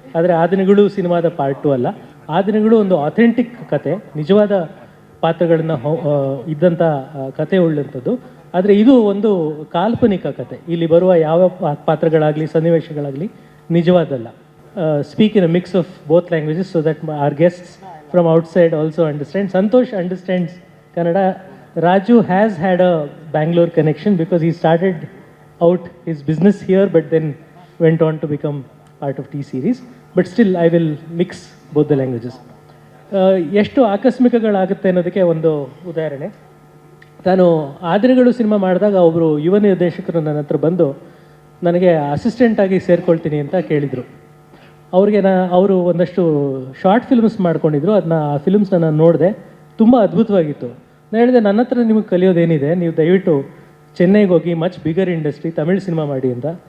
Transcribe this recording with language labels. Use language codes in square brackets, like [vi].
[kn] ಆದರೆ ಆ ದಿನಗಳು ಸಿನಿಮಾದ ಪಾರ್ಟ್ 2 ಅಲ್ಲ. ಆ ದಿನಗಳು ಒಂದು ಅಥೆಂಟಿಕ್ ಕತೆ, ನಿಜವಾದ ಪಾತ್ರಗಳನ್ನು ಇದ್ದಂಥ ಕತೆ ಉಳ್ಳಂಥದ್ದು. ಆದರೆ ಇದು ಒಂದು ಕಾಲ್ಪನಿಕ ಕತೆ. ಇಲ್ಲಿ ಬರುವ ಯಾವ ಪಾತ್ರಗಳಾಗಲಿ ಸನ್ನಿವೇಶಗಳಾಗಲಿ ನಿಜವಾದಲ್ಲ. [en] Speak in a mix of both languages so that our guests from outside also understand. Santosh understands Kannada. Raju has had a Bangalore connection because he started out his business here but then went on to become part of T-Series. But still I will mix both the languages. [kn] ಎಷ್ಟು ಆಕಸ್ಮಿಕಗಳಾಗುತ್ತೆ ಅನ್ನೋದಕ್ಕೆ ಒಂದು ಉದಾಹರಣೆ. ನಾನು ಆ ದಿನಗಳು cinema ಮಾಡಿದಾಗ ಒಬ್ಬರು ಯುವ ನಿರ್ದೇಶಕರು ನನ್ನ ಹತ್ರ ಬಂದು ನನಗೆ ಅಸಿಸ್ಟೆಂಟಾಗಿ ಸೇರ್ಕೊಳ್ತೀನಿ ಅಂತ ಕೇಳಿದರು. ಅವ್ರಿಗೆ ಅವರು ಒಂದಷ್ಟು ಶಾರ್ಟ್ ಫಿಲ್ಮ್ಸ್ ಮಾಡ್ಕೊಂಡಿದ್ರು. ಅದನ್ನ ಆ ಫಿಲ್ಮ್ಸ್ನ ನಾನು ನೋಡಿದೆ, ತುಂಬ ಅದ್ಭುತವಾಗಿತ್ತು. ನಾನು ಹೇಳಿದೆ, ನನ್ನ ಹತ್ರ ನಿಮಗೆ ಕಲಿಯೋದೇನಿದೆ, ನೀವು ದಯವಿಟ್ಟು ಚೆನ್ನೈಗೆ ಹೋಗಿ [en] much bigger industry [kn] Tamil cinema ಮಾಡಿ ಅಂತ.